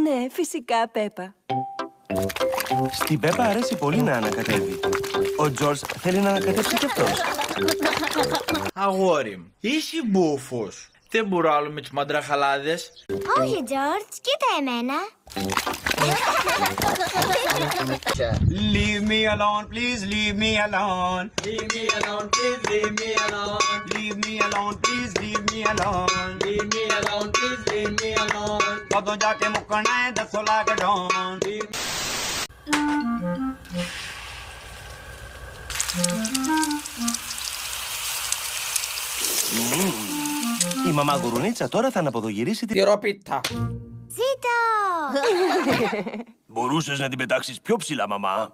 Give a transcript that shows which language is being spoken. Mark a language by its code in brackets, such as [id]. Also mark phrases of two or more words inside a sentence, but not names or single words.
[el] Ναι, φυσικά, Πέπα. Στην Πέπα αρέσει πολύ να ανακατεύει. Ο Τζορτζ θέλει να ανακατέψει κι αυτός. Αγόρι μου, είσαι μπούφος. Δεν μπορώ άλλο με τις μαντραχαλάδες. Όχι, Τζορτζ, κοίτα εμένα. [en] Leave me alone, please leave me alone. Leave me alone, please leave me alone. Leave me alone, please leave me alone. Leave me alone, please leave me alone. [pa] ਕਦੋਂ ਜਾਕੇ ਮੁਕਣਾ ਹੈ 10 ਲੱਖ ਡੌਨ. [el] Η μαμά Γουρουνίτσα τώρα θα αναποδογυρίσει τη... Τυροπίτα. Ζήτω! Μπορούσες να την πετάξεις πιο ψηλά, μαμά.